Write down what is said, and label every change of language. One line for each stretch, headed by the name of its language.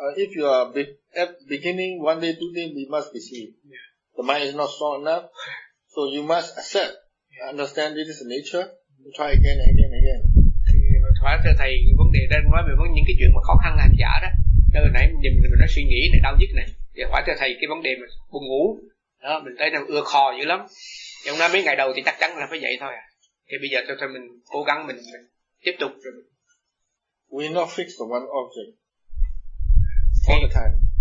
English: If you are beginning one day, two days, you must be sleep. Yeah. The mind is not strong enough, so you must accept, understand this is the nature. Try again, again, again.
Vietnamese: Thưa thầy, vấn đề đang nói về những cái chuyện mà khó khăn hành giả đó. Từ nãy nhìn mình nó suy nghĩ này, đau nhức này. Thì hỏi thưa thầy cái vấn đề mà buồn ngủ đó, mình thấy nó ưa khò dữ lắm. Trong đó mấy ngày đầu thì chắc chắn là phải vậy thôi. Thì bây giờ thôi mình cố gắng mình tiếp tục.
English: We not fix the one object all the time.